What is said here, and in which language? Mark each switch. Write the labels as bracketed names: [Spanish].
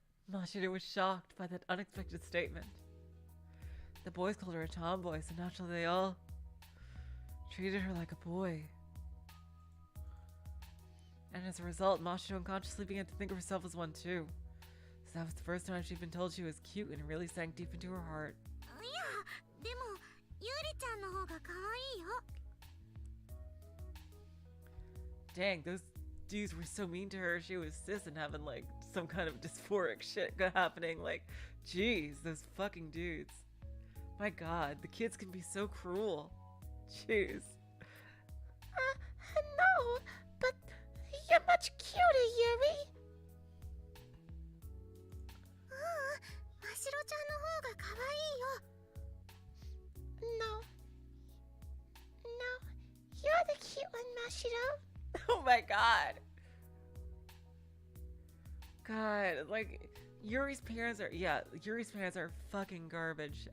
[English] Mashiro was shocked by that unexpected statement. The boys called her a tomboy, so naturally they all treated her like a boy. And as a result, Mashiro unconsciously began to think of herself as one too. So that was the first time she'd been told she was cute, and it really sank deep into her heart. [Japanese] いや、でもゆりちゃんの方が可愛いよ。 [English] Dang, those dudes were so mean to her. She was cis and having like some kind of dysphoric shit happening. Like, jeez, those fucking dudes. My god, the kids can be so cruel. Jeez. No, but you're much cuter, Yuri. [Japanese] ましろちゃんの方が可愛いよ。 [English] No. No, you're the cute one, Mashiro. Oh my god. God, like, Yuri's parents are fucking garbage.